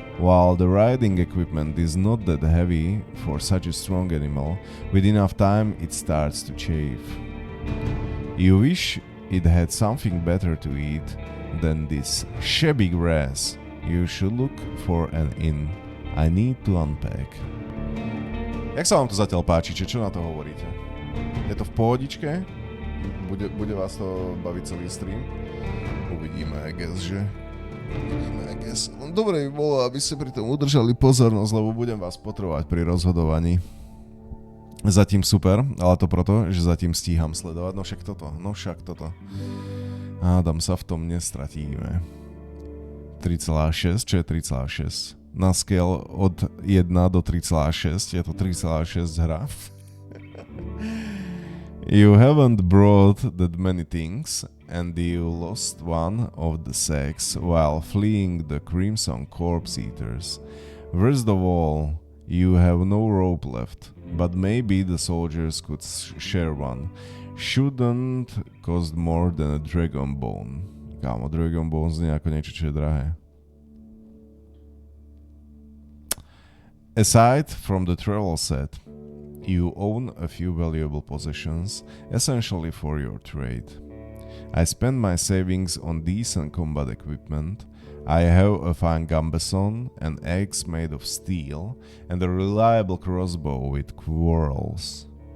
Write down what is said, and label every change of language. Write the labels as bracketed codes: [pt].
[en] While the riding equipment is not that heavy for such a strong animal, with enough time it starts to chafe. You wish it had something better to eat than this shabby grass. You should look for an inn. I need to unpack. [sk] Jak sa vám to zatiaľ páči? Čo na to hovoríte? Je to v pohodičke? Bude vás to baviť celý stream? Uvidíme, [en] I guess, [sk] že? Uvidíme, I guess. Dobre by bolo, aby ste pri tom udržali pozornosť, lebo budem vás potrebovať pri rozhodovaní. [cs] Zatím super, ale to proto, že zatím stíham sledovať. No však toto. [sk] Hádam sa v tom nestratíme. 3,6, čo je 3,6? Na scale od 1 do 3,6 je to 3,6 hra. [en] You haven't brought that many things and you lost one of the sacks while fleeing the Crimson Corpse Eaters. Worst of all, you have no rope left, but maybe the soldiers could share one. Shouldn't cost more than a dragon bone. [sk] Kámo, dragon bone znie ako niečo, čo je drahé. [en] Aside from the travel set, you own a few valuable possessions, essentially for your trade. I spend my savings on decent combat equipment. I have a fine gambeson, an axe made of steel, and a reliable crossbow with quarrels.